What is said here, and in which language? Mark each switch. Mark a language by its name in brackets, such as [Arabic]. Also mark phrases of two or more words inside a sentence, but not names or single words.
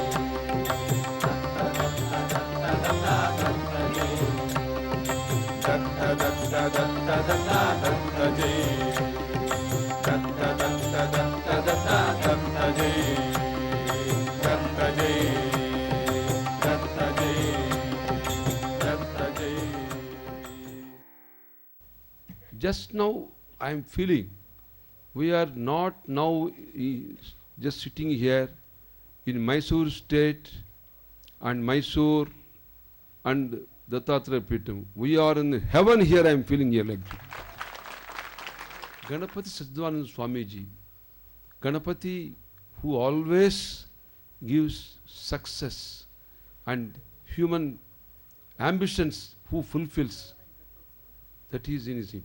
[Sanskrit] ದತ್ತ ದತ್ತ ದತ್ತ ದತ್ತ ದತ್ತ ಜೈ ದತ್ತ ದತ್ತ ದತ್ತ ದತ್ತ ದತ್ತ ಜೈ ದತ್ತ ಜೈ ದತ್ತ ಜೈ ದತ್ತ ಜೈ. [English] Just now I am feeling we are not now just sitting here in Mysore state and Mysore and Dattatreya Peetham. We are in heaven here, I am feeling here like that. Ganapati Sachidananda Swamiji, Ganapati who always gives success and human ambitions, who fulfills, that is in him.